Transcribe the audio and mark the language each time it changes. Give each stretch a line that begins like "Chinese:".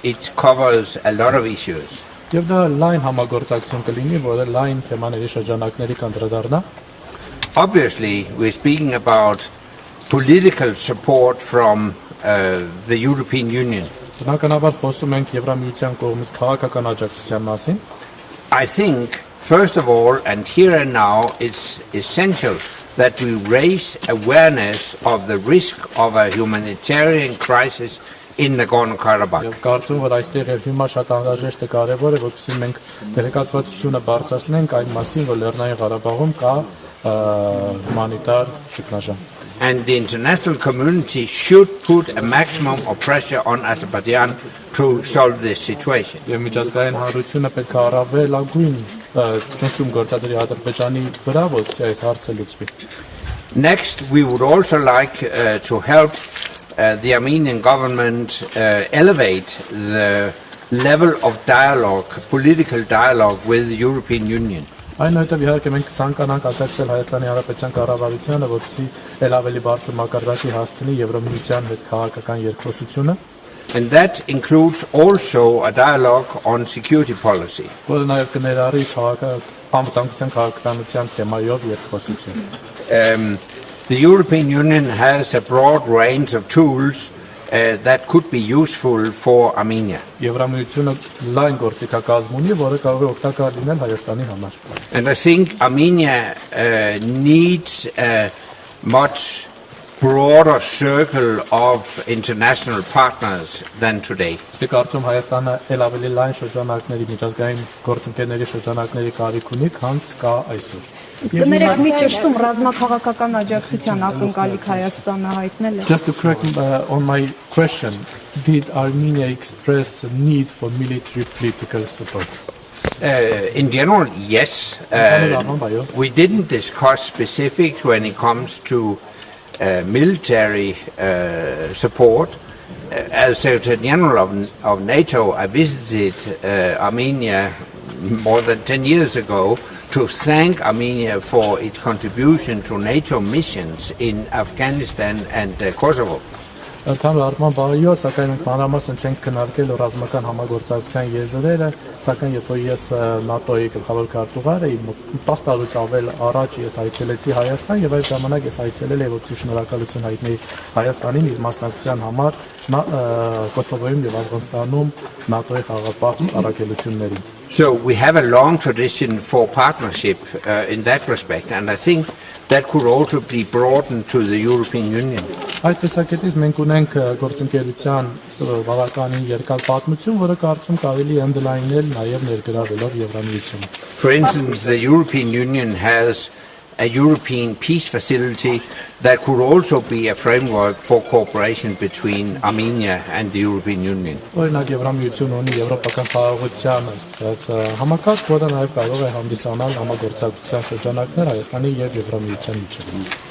English: It covers a lot of issues.
Armenian: Եվ դա լայն համագործակցություն կլինի, որը լայն թեմաների շրջանակների կանդրադառնա։
English: Obviously, we're speaking about political support from the European Union.
Armenian: Բնականաբար խոսում ենք Եվրամիության կողմից քաղաքական աջակցության մասին։
English: I think, first of all, and here and now, it's essential that we raise awareness of the risk of a humanitarian crisis in Nagorno-Karabakh.
Armenian: Եվ կարծում որ այստեղ եւ հիմա շատ անհրաժեշտ է կարեւոր է որպեսզի մենք տեղեկացվածությունը բարձրացնենք այն մասին, որ Լեռնային Ղարաբաղում կա հումանիտար ճգնաժամ։
English: And the international community should put a maximum of pressure on Azerbaijan to solve this situation.
Armenian: Եվ միջազգային հանրությունը պետք է առավելագույն ճնշում գործադրի Ադրբեջանի վրա, որպեսզի այս հարցը լուծվի։
English: Next, we would also like to help the Armenian government elevate the level of dialogue, political dialogue with the European Union.
Armenian: Այնուհետև իհարկե մենք ցանկանանք աջակցել Հայաստանի Հանրապետության կառավարությանը, որպեսզի ել ավելի բարձր մակարդակի հասցնի Եվրամիության հետ քաղաքական երկխոսությունը։
English: And that includes also a dialogue on security policy.
Armenian: Որը նաև կներառի անվտանգության քաղաքականության թեմայով երկխոսություն։
English: The European Union has a broad range of tools that could be useful for Armenia.
Armenian: Եվրամիությունը լայն գործիքակազմ ունի, որը կարող է օգտակար լինել Հայաստանի համար։
English: And I think Armenia needs a much broader circle of international partners than today.
Armenian: Իսկ կարծում Հայաստանը ել ավելի լայն շրջանակների միջազգային գործընկերների շրջանակների կարիք ունի, քան կա այսօր։ Կներեք մի ճշտում ռազմաքաղաքական աջակցության ակնկալիք Հայաստանը հայտնել է։
English: Just to correct on my question, did Armenia express a need for military political support? In general, yes. We didn't discuss specifics when it comes to military support. As Secretary General of NATO, I visited Armenia more than 10 years ago to thank Armenia for its contribution to NATO missions in Afghanistan and Kosovo.
Armenian: Ընդհանուր առմամբ բարիով, սակայն մենք մանրամասն չենք քննարկել ռազմական համագործակցության եզրերը, սակայն երբ որ ես ՆԱՏՕ-ի գլխավոր քարտուղար էի, 10 տարուց ավել առաջ ես այցելեցի Հայաստան եւ այդ ժամանակ ես այցելել եմ որպեսզի շնորհակալություն հայտնեի Հայաստանին իր մասնակցության համար Կոսովոյում եւ Աֆղանստանում ՆԱՏՕ-ի խաղապահ առաքելություններին։
English: So we have a long tradition for partnership in that respect, and I think that could also be broadened to the European Union.
Armenian: Այդ տեսակետից մենք ունենք գործընկերության բավականին երկար պատմություն, որը կարծում կարելի է ընդլայնել նաև ներգրավելով Եվրամիությունը։
English: For instance, the European Union has a European peace facility that could also be a framework for cooperation between Armenia and the European Union.
Armenian: Օրինակ Եվրամիությունը ունի եվրոպական խաղաղության համակարգ, որը նաև կարող է հանդիսանալ համագործակցության շրջանակներ Հայաստանի եւ Եվրամիության միջեւ։